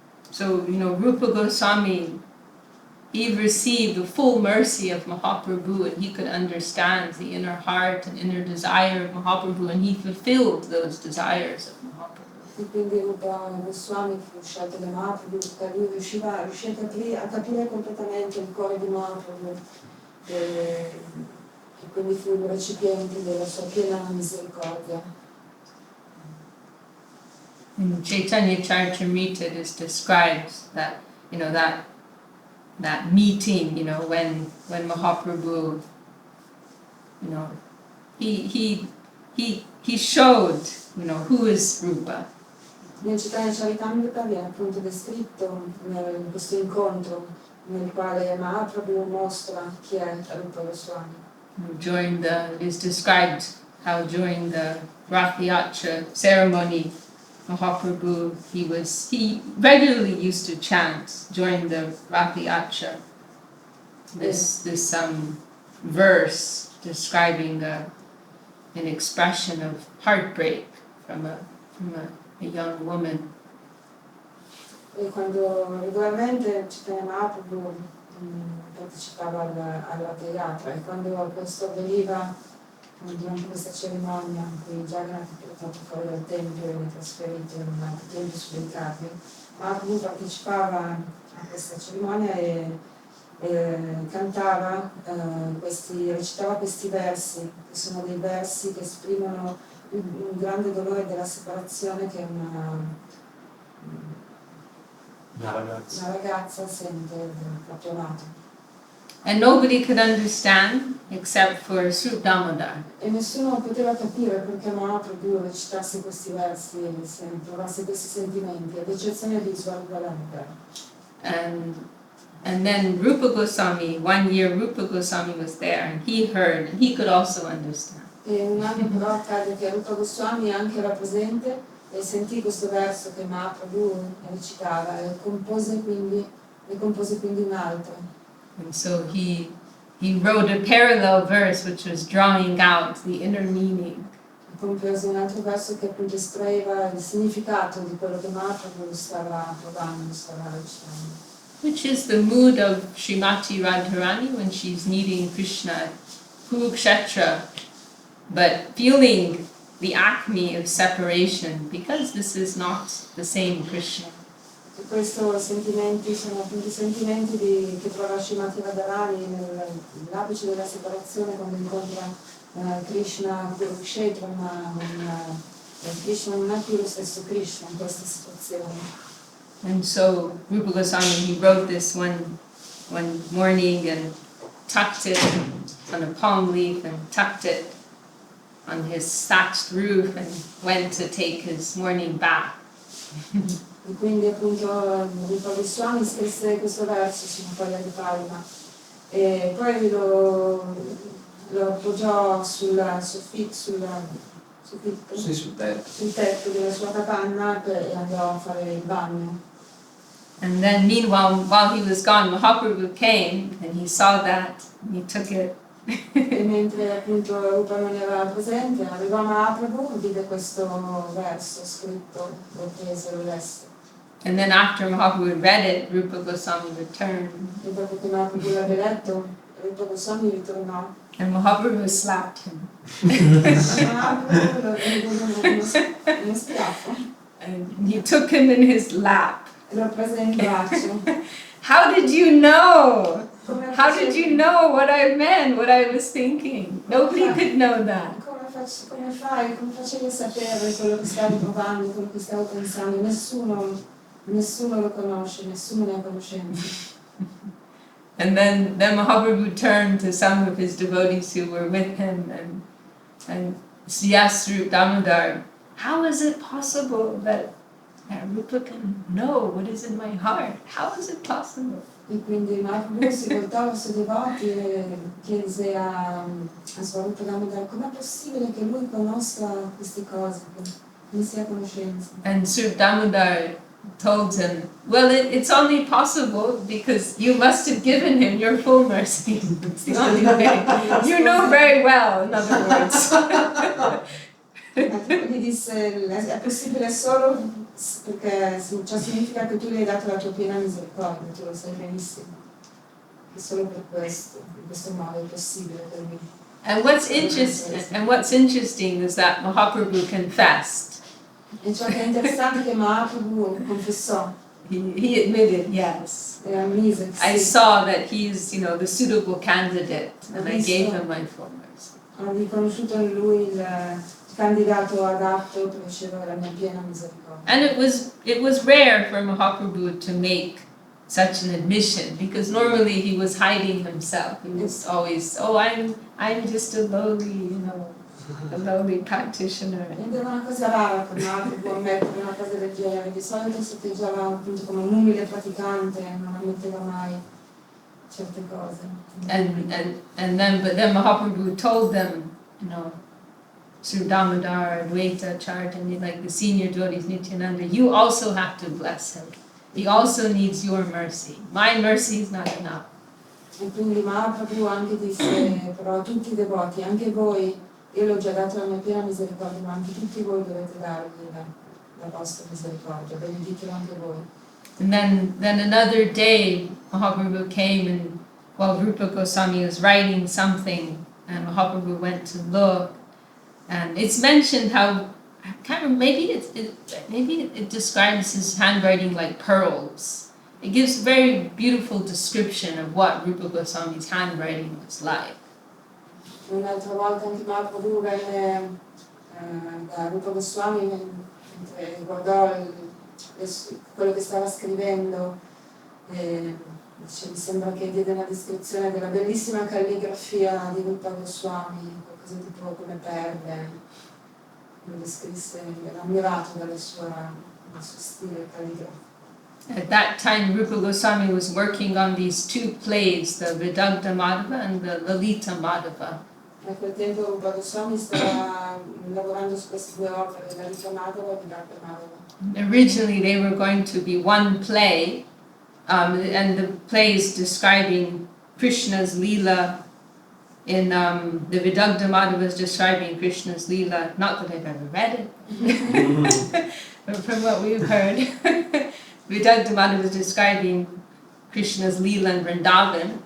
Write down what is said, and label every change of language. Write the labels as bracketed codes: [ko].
[en] So, Rupa Goswami, he received the full mercy of Mahaprabhu, and he could understand the inner heart and inner desire of Mahaprabhu, and he fulfilled those desires of Mahaprabhu. [it] E quindi Rupa Goswami fu scelto da Mahaprabhu perché lui riuscì a capire completamente il cuore di Mahaprabhu, e quindi fu il recipiente della sua piena misericordia. [en] In Chaitanya Charitamrita it is described that that meeting, when Mahaprabhu, he showed, who is Rupa. [it] Nel Chaitanya Charitamrita viene appunto descritto in questo incontro nel quale Mahaprabhu mostra chi è Rupa Goswami. [en] It is described how during the Rathiatra ceremony, Mahaprabhu, he regularly used to chant during the Rathiatra this verse describing an expression of heartbreak from a young woman. [it] E quando regolarmente Chaitanya Mahaprabhu partecipava alla Rathiatra, e quando questo avveniva durante questa cerimonia in cui Jagannath è portato fuori dal tempio e viene trasferito in un altro tempio sui capi, Mahaprabhu partecipava a questa cerimonia e recitava questi versi, che sono dei versi che esprimono un grande dolore della separazione che una ragazza sente del proprio amato. [en] And nobody could understand except for Srup Damodar. [it] E nessuno poteva capire perché Mahaprabhu recitasse questi versi e provasse questi sentimenti, ad eccezione di Srila Damodar. [en] And then Rupa Goswami, one year Rupa Goswami was there and he heard and he could also understand. [it] E un anno però accade che Rupa Goswami anche era presente e sentì questo verso che Mahaprabhu recitava e compose quindi un altro. [en] And so he wrote a parallel verse which was drawing out the inner meaning. [it] Compose un altro verso che appunto estraeva il significato di quello che Mahaprabhu stava provando, stava recitando. [en] Which is the mood of Srimati Radharani when she's meeting Krishna at Kurukshetra, but feeling the acme of separation because this is not the same Krishna. [it] E questi sentimenti sono appunto i sentimenti che prova Srimati Radharani nell'apice della separazione quando incontra Krishna a Kurukshetra, ma Krishna non è più lo stesso Krishna in questa situazione. [en] And so Rupa Goswami, he wrote this one morning and tucked it on a palm leaf and tucked it on his thatched roof and went to take his morning bath. [it] E quindi appunto Rupa Goswami scrisse questo verso su una foglia di palma e poi lo appoggiò sul soffitto, sul tetto, Sì, sul tetto. sul tetto della sua capanna e andò a fare il bagno. [en] And then meanwhile, while he was gone, Mahaprabhu came and he saw that and he took it. [it] E mentre appunto Rupa non era presente, arrivò Mahaprabhu e vide questo verso scritto, lo prese e lo lesse. [en] And then after Mahaprabhu had read it, Rupa Goswami returned. [it] E dopo che Mahaprabhu l'aveva letto, Rupa Goswami ritornò. [en] And Mahaprabhu slapped him. [it] Mahaprabhu lo diede uno schiaffo [en] And he took him in his lap. [it] e lo prese in braccio. [en] How did you know? [it] Come [en] How did you know what I meant, what I was thinking? Nobody could know that. [it] Come facevi a sapere quello che stavi provando, quello che stavo pensando? Nessuno lo conosce, nessuno ne ha conoscenza. [en] And then Mahaprabhu turned to some of his devotees who were with him and yes, Rupa Damodar, how is it possible that Rupa can know what is in my heart? How is it possible? [it] E quindi Mahaprabhu si voltò verso i devoti e chiese a Srila Rupa Damodar com'è possibile che lui conosca queste cose, che ne sia a conoscenza. [en] And Srila Damodar told him, well, it's only possible because you must have given him your full mercy. It's the only way. You know very well, in other words. [it] Gli disse è possibile solo perché ciò significa che tu gli hai dato la tua piena misericordia, tu lo sai benissimo. E solo per questo, in questo modo è possibile per me. [en] And what's interesting is that Mahaprabhu confessed. [it] E ciò che è interessante è che Mahaprabhu confessò. [en] He admitted, yes. [it] E ammise che [en] I [it] sì. [en] saw that he's, the suitable candidate, and I gave him my full mercy. [it] Ho riconosciuto in lui il candidato adatto per ricevere la mia piena misericordia. [en] And it was rare for Mahaprabhu to make such an admission, because normally he was hiding himself. He was always, I'm just a lowly practitioner. [it] Ed era una cosa rara per Mahaprabhu ammettere una cosa del genere. Di solito si atteggiava appunto come un umile praticante, non ammetteva mai certe cose. [en] But then Mahaprabhu told them, Sri Damodar, Advaita, Chaitanya, like the senior devotees, Nityananda, you also have to bless him. He also needs your mercy. My mercy is not enough. [it] E quindi Mahaprabhu anche disse però a tutti i devoti, anche voi, io l'ho già dato la mia piena misericordia, ma anche tutti voi dovete dargli la vostra misericordia, beneditelo anche voi. [en] And then another day, Mahaprabhu came and while Rupa Goswami was writing something, and Mahaprabhu went to look, and it's mentioned how, I can't remember, maybe it describes his handwriting like pearls. It gives a very beautiful description of what Rupa Goswami's handwriting was like. [it] Un'altra volta anche Mahaprabhu venne da Rupa Goswami mentre guardò quello che stava scrivendo e mi sembra che diede una descrizione della bellissima calligrafia di Rupa Goswami, qualcosa tipo come perle, lo descrisse, era ammirato dal suo stile calligrafico. [en] At that time, Rupa Goswami was working on these two plays, the Vidagdha Madhava and the Lalita Madhava. [it] A quel tempo Rupa Goswami stava lavorando su queste due opere, la Lalita Madhava e Vidagdha Madhava. [en] Originally, they were going to be one play, and the play is describing Krishna's Leela. In the Vidagdha Madhava is describing Krishna's Leela. Not that I've ever read it, but from what we've heard, Vidagdha Madhava is describing Krishna's Leela in Vrindavan.